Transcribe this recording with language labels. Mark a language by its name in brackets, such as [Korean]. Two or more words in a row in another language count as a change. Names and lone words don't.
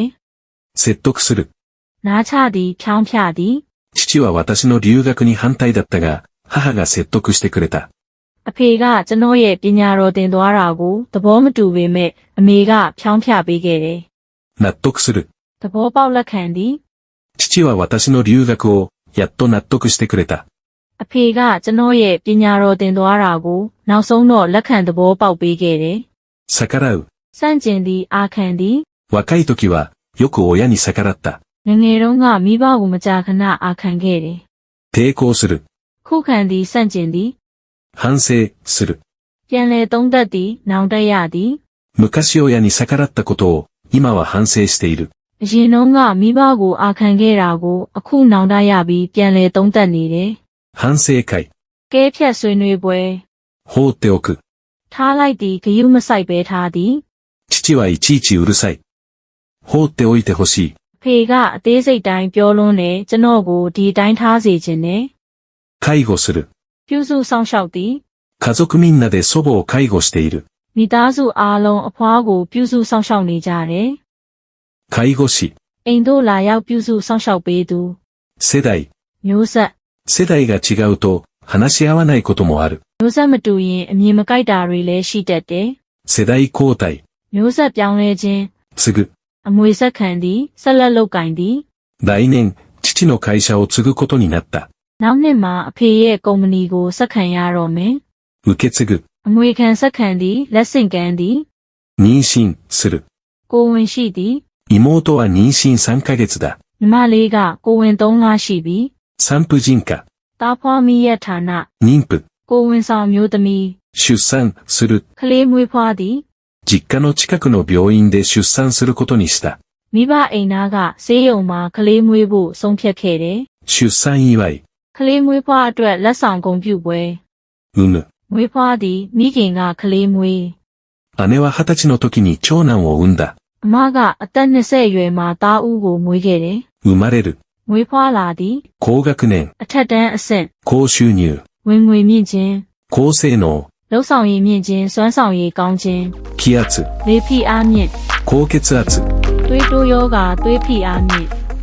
[Japanese] 説得する。 [Burmese] နားချသည်ဖြောင်းဖြသည် [Japanese] 父は私の留学に反対だったが、母が説得してくれた。 [Burmese] အဖေကကျွန်တော်ရဲ့ပညာတော်တင်သွားတာကိုသဘောမတူပေမဲ့အမေကဖြောင်းဖြပေးခဲ့တယ် [Japanese] 納得する。 [Burmese] သဘောပေါက်လက်ခံသည် [Japanese] 父は私の留学をやっと納得してくれた。 [Burmese] အဖေကကျွန်တော်ရဲ့ပညာတော်တင်သွားတာကိုနောက်ဆုံးတော့လက်ခံသဘောပေါက်ပေးခဲ့တယ် [Japanese] 逆らう。 [Burmese] စန့်ကျင်သည်အာခံသည် [Japanese] 若い時はよく親に逆らった。 [Burmese] ငငယ်တုန်းကမိဘကိုမကြာခဏအာခံခဲ့တယ် [Japanese] 抵抗する。 [Burmese] ခုခံသည်စန့်ကျင်သည် [Japanese] 反省する。 [Burmese] ပြန်လည်သုံးသပ်သည်နောင်တရသည် [Japanese] 昔親に逆らったことを今は反省している。 [Burmese] အရင်တုန်းကမိဘကိုအာခံခဲ့တာကိုအခုနောင်တရပြီးပြန်လည်သုံးသပ်နေတယ် [Japanese] 反省会。 [Burmese] ကဲဖြတ်ဆွေးနွေးပွဲ [Japanese] 放っておく。 [Burmese] ထားလိုက်သည်ဂယုမဆိုင်ပဲထားသည် [Japanese] 父はいちいちうるさい。放っておいてほしい。 [Burmese] ဖေကအသေးစိတ်တိုင်းပြောလွန်းတယ်ကျွန်တော်ကိုဒီတိုင်းထားစေခြင်းနဲ့ [Japanese] 介護する。 [Burmese] ပြုစုဆောင်ရှောက်သည် [Japanese] 家族みんなで祖母を介護している。 [Burmese] မိသားစုအားလုံးအဖွားကိုပြုစုဆောင်ရှောက်နေကြတယ် [Japanese] 介護士。 [Burmese] အိမ်တို့လာရောက်ပြုစုဆောင်ရှောက်ပေးသူ [Japanese] 世代。 [Burmese] မျိုးဆက် [Japanese] 世代が違うと話し合わないこともある。 [Burmese] မျိုးဆက်မတူရင်အမြင်မကိုက်တာတွေလည်းရှိတတ်တယ် [Japanese] 世代交代。 [Burmese] မျိုးဆက်ပြောင်းလဲခြင်း [Japanese] 継ぐ。 [Burmese] အမွေဆက်ခံသည်ဆက်လက်လုပ်ကင်သည် [Japanese] 来年、父の会社を継ぐことになった。 [Burmese] နောက်နှစ်မှာအဖေရဲ့ကုမ္ပဏီကိုဆက်ခံရတော့မယ် [Japanese] 受け継ぐ。 [Burmese] အမွေခံဆက်ခံသည်လက်ဆင့်ကမ်းသည် [Japanese] 妊娠する。 [Burmese] ကိုယ်ဝင်ရှိသည် [Japanese] 妹は妊娠3ヶ月だ。 [Burmese] ညီမလေးကကိုယ်ဝင်3လရှိပြီ [Japanese] 産婦人科。 [Burmese] တားဖွားမိရဲ့ဌာန [Japanese] 妊婦。 [Burmese] ကိုယ်ဝင်ဆောင်မျိုးသမီး [Japanese] 出産する。 [Burmese] ကလေးမွေးဖွားသည် [Japanese] 実家の近くの病院で出産することにした。 [Burmese] မိဘအိမ်သားကဆေးရုံမှာကလေးမွေးဖို့ဆုံးဖြတ်ခဲ့တယ် [Japanese] 出産祝い。 [Burmese] ကလေးမွေးဖွားအတွက်လက်ဆောင်ကုန်ပြုပွဲ [Japanese] 産む。 [Burmese] မွေးဖွားသည်မိခင်ကကလေးမွေး [Japanese] 姉は20歳の時に長男を産んだ。 [Burmese] အမကအသက်20အရွယ်မှာသားဦးကိုမွေးခဲ့တယ် [Japanese] 生まれる。 [Burmese] မွေးဖွားလာသည် [Japanese] 高学年。 [Burmese] အထက်တန်းအဆင့် [Japanese] 高収入。 [Burmese] ဝင်ငွေမြင့်ခြင်း [Japanese] 高性能、 [Burmese] လှုပ်ဆောင်ရည်မြင့်ခြင်းစွမ်းဆောင်ရည်ကောင်းခြင်း [Japanese] 気圧、 [Burmese] လေဖိအားမြင့် [Japanese] 高血圧、 [Burmese] သွေးတိုးယောဂသွေးဖိအားမြင့်